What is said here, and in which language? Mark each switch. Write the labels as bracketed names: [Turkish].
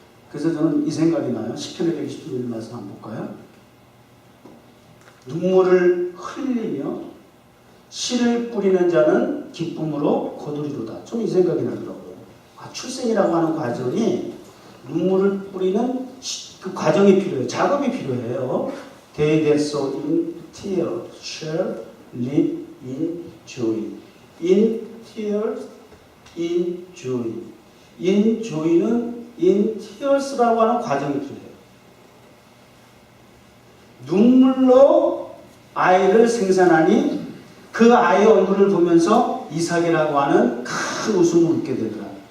[Korean] 그래서 저는 이 생각이 나요. 시편의 121 말씀 한번 볼까요? 눈물을 흘리며 씨를 뿌리는 자는 기쁨으로 거두리로다. 좀 이 생각이 나더라고요. 출생이라고 하는 과정이 눈물을 뿌리는 그 과정이 필요해요. 작업이 필요해요. [English] They that sow in tears shall live in joy. In tears, in joy. In joy [Korean] 는 [English] in tears [Korean] 라고 하는 과정이 필요해요. 눈물로 아이를 생산하니 그 아이의 얼굴을 보면서 이삭이라고 하는 큰 웃음을 웃게 되더라.